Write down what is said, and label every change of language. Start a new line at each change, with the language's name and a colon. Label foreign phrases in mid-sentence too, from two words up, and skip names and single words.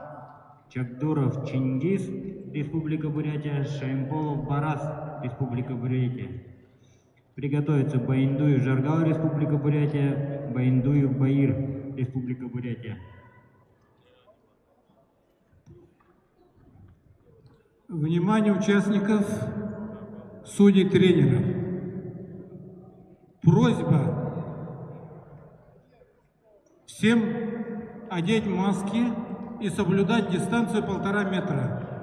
Russian: Чакдуров Чингис, Республика Бурятия, Шаймполов Барас, Республика Бурятия. Приготовиться Баиндуев Жаргал, Республика Бурятия, Баиндуев Баир, Республика Бурятия. Внимание участников, судей, тренеров. Просьба всем одеть маски и соблюдать дистанцию 1,5 метра.